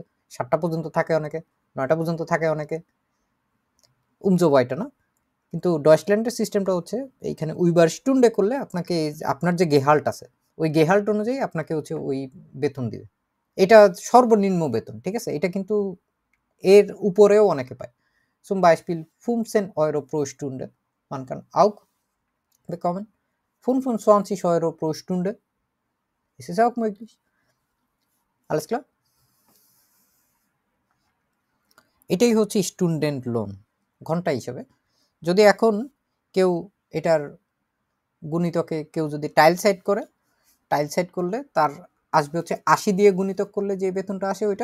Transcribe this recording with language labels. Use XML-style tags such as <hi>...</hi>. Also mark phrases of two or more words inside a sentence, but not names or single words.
<bn>7টা পর্যন্ত থাকে অনেকে, 9টা পর্যন্ত থাকে অনেকে। উমজোবাইটা না, কিন্তু ডয়েচল্যান্ডের সিস্টেমটা হচ্ছে এইখানে উইবার স্টুন্ডে করলে আপনাকে আপনার যে গেহাল্ট আছে ওই গেহাল্ট অনুযায়ী আপনাকে হচ্ছে ওই বেতন দিবে। এটা সর্বনিম্ন বেতন, ঠিক আছে? এটা কিন্তু এর উপরেও অনেকে পায়।</bn> <de>Zum Beispiel 15 € pro Stunde. Man kann auch bekommen 25 € pro Stunde. Ist es auch möglich? Alles klar?</de> <bn>এটাই হচ্ছে স্টুডেন্ট লোন ঘন্টা হিসেবে। যদি এখন কেউ এটার গুণিতকে কেউ যদি টাইল সাইড করে, টাইল সাইড করলে তার আসবে হচ্ছে 80 দিয়ে গুণিতক করলে যে বেতনটা আসে ওইটা।</bn>